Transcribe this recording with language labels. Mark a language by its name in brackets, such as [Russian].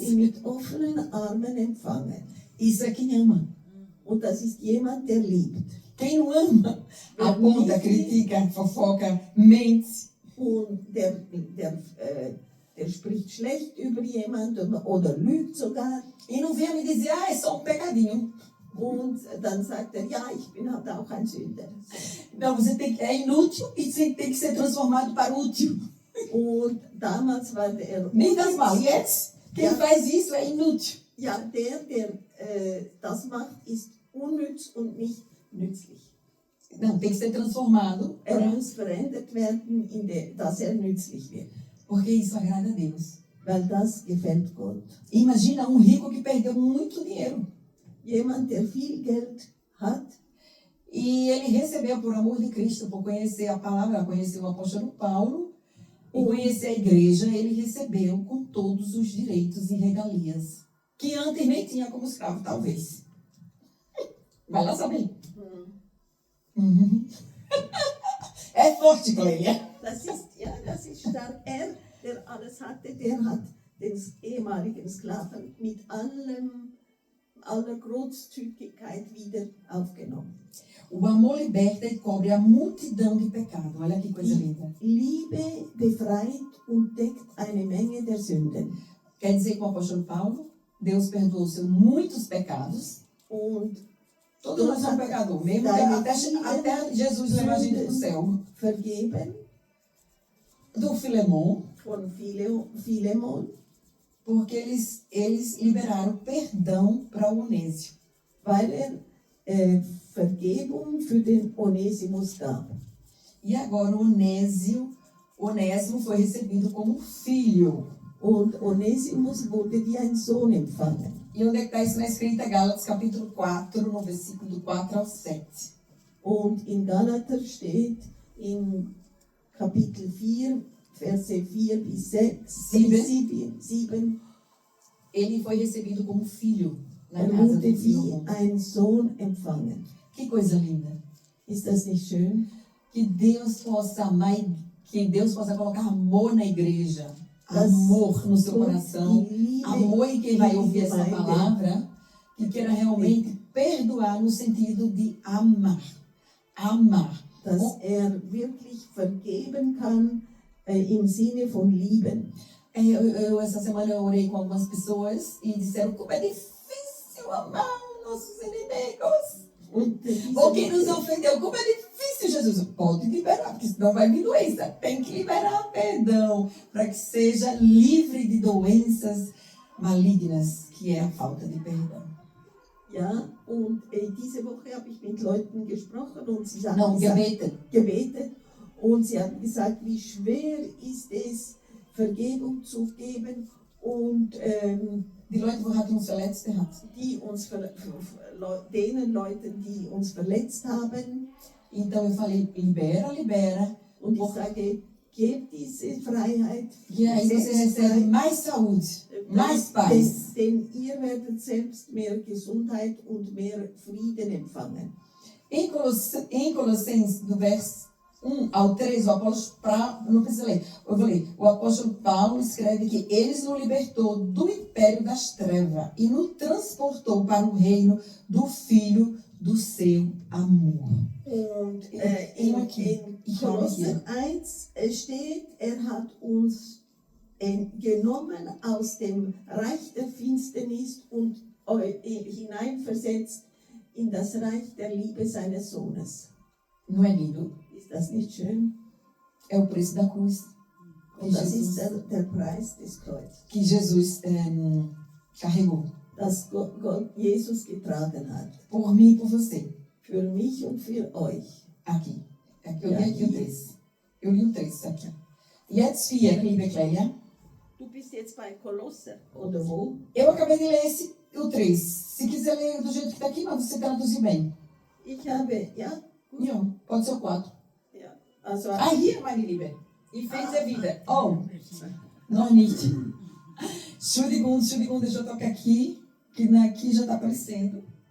[German] ihn mit offenen Armen empfangen. [Portuguese] Isso é quem ama. [German] Und das ist jemand, der liebt. [Portuguese] Quem não ama, aponta, critica, fofoca, mente. [German] Und der spricht schlecht über jemanden oder lügt sogar. [Portuguese] E não venha me dizer, é só pecadinho. [German] Und dann sagt ja, ich bin halt auch ein Sünder. [Portuguese] Não, é inútil e você tem que ser transformado para útil. [German] Und damals war der Nem das mal. Jetzt, [Portuguese] quem faz isso é inútil. [German] Ja, der das macht, ist unnütz und nicht nützlich. [Portuguese] Não, tem que ser transformado. [German] Muss verändert werden, dass nützlich wird. [Portuguese] Porque isso agrada a Deus. [German] Weil das gefällt Gott. [Portuguese] Imagina um rico que perdeu muito dinheiro. [German] Jemand, der viel Geld hat. [Portuguese] E ele recebeu, por amor de Cristo, por conhecer a palavra, conhecer o apóstolo Paulo e conhecer a igreja, ele recebeu com todos os direitos e regalias. Que antes nem tinha como escravo, talvez. Vai lá saber. Uhum. É forte, Clélia. [German] Das ist stark. Der alles hatte, der hat den ehemaligen Sklaven mit aller Großzügigkeit wieder aufgenommen. [Portuguese] O amor liberta e cobre a multidão de pecado. Olha que coisa linda. [German] Liebe befreit und deckt eine Menge der Sünden. [Portuguese] Quer dizer que o apóstolo Paulo, Deus perdoou seus muitos pecados. [German] Und [Portuguese] Todos nós somos pecadores, mesmo até Jesus levar a gente para o céu. [German] Vergeben. [Portuguese] Do Filemon. [German] Von Filemon. [Portuguese] Porque eles liberaram perdão para o Onésio. [German] Weil Vergebung für den Onesimus gab. [Portuguese] E agora o Onésimo foi recebido como filho. [German] Und Onesimus wurde wie ein Sohn empfangen. [Portuguese] E onde é que está isso na escrita? Gálatas capítulo 4, no versículo do 4 ao 7. [German] Und in Galater steht in Kapitel 4, Verse 4 bis 7, [Portuguese] ele foi recebido como filho na casa [German] wurde [Portuguese] do [German] wie [Portuguese] Filemon. [German] ein Sohn empfangen. [Portuguese] Que coisa linda. [German] Ist das nicht schön? [Portuguese] Que Deus possa amar, que Deus possa colocar amor na igreja. Amor no seu coração. Amor em quem vai ouvir essa palavra. Que queira realmente perdoar no sentido de amar. Amar. [German] Dass wirklich vergeben kann im Sinne von lieben. [Portuguese] Essa semana eu orei com algumas pessoas e disseram como é difícil amar nossos inimigos. [German] Und diese [Portuguese] Ou quem nos [German] Woche- [Portuguese] ofendeu. Como é difícil, Jesus. Pode liberar, porque senão vai vir doença. Tem que liberar perdão para que seja livre de doenças malignas, que é a falta de perdão. [German] Ja, und diese Woche habe ich mit Leuten gesprochen und sie haben [Portuguese] Não, [German] gesagt, gebetet. und sie haben gesagt, wie schwer ist es, Vergebung zu geben und Die Leute, wo hat uns verletzt hat. die uns denen Leuten, die uns verletzt haben. [Portuguese] Então eu falei, libera. [German] Und ich sage, gebt diese Freiheit. [Portuguese] E aí você recebe mais saúde, mais paz. [German] Denn ihr werdet selbst mehr Gesundheit und mehr Frieden empfangen. [Portuguese] Em Colossenses, do verso 1 ao 3, o apóstolo Paulo, não precisa ler, eu vou ler. O apóstolo Paulo escreve que ele nos libertou do império das trevas e nos transportou para o reino do Filho do seu amor. [German] Und in Kolosser 1 steht, hat uns genommen aus dem Reich der Finsternis und hineinversetzt in das Reich der Liebe seines Sohnes. [Portuguese] Não é lindo? [German] Ist das nicht schön? [Portuguese] É o preço da cruz. [German] Und das ist der Preis des Kreuzes, [Portuguese] Que Jesus carregou. [German] das Gott Jesus getragen hat. [Portuguese] Por mim e por você. [German] Für mich und für euch. Aqui. Eu li aqui o 3. Eu li o 3 aqui. Jetzt 4, liebe Clélia. Du bist jetzt bei Kolosser, oder wo? [Portuguese] Eu acabei de ler o 3. Se quiser ler do jeito que está aqui, mas você traduziu bem. [German] Ich habe, ja? [Portuguese] Não, pode ser o 4. [German] Ja. Also, [Portuguese] Aí, [German] meine Liebe. [Portuguese] E fez a vida. [German] Oh, noch nicht. Entschuldigung, [Portuguese] deixa eu tocar aqui, que aqui já está aparecendo.